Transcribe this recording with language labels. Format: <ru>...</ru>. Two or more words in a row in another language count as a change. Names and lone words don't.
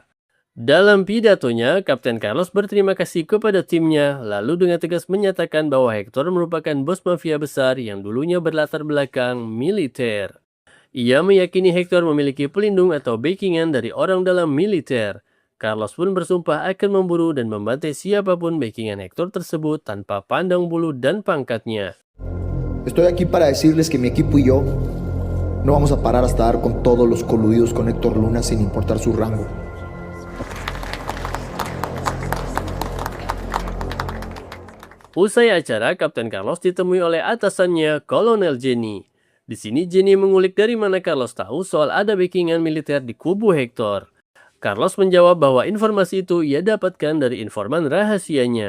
<id>Dalam pidatonya, Kapten Carlos berterima kasih kepada timnya, lalu dengan tegas menyatakan bahwa Hector merupakan bos mafia besar yang dulunya berlatar belakang militer. Ia meyakini Hector memiliki pelindung atau backingan dari orang dalam militer. Carlos pun bersumpah akan memburu dan membantai siapapun backingan Hector tersebut tanpa pandang bulu dan pangkatnya.</id> <es>Estoy aquí para decirles que mi equipo y yo no vamos a parar hasta dar con todos los coludidos con Héctor Luna sin importar su rango.</es> <id>Usai acara, Kapten Carlos ditemui oleh atasannya, Kolonel Jenny. Di sini Jenny mengulik dari mana Carlos tahu soal ada backingan militer di kubu Hector. Carlos menjawab bahwa informasi itu ia dapatkan dari informan rahasianya.</id>